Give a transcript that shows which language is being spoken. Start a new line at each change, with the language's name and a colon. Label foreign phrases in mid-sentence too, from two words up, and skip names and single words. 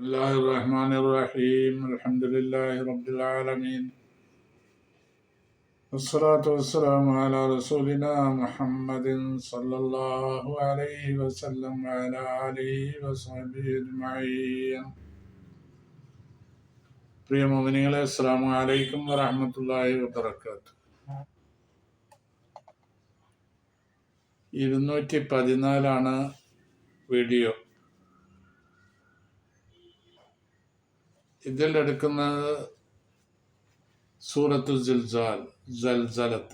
Arabic: الله الرحمن الرحيم الحمد لله رب العالمين والصلاة والسلام على رسولنا محمد صلى الله عليه وسلم وعلى آله وصحبه أجمعين.
Malayalam: പ്രിയ മുഅ്മിനീങ്ങളെ,
Arabic: السلام عليكم ورحمة الله وبركاته.
Malayalam: 214 വീഡിയോ. ഇതിൽ എടുക്കുന്നത് സൂറത്തു സൽസലത്ത്.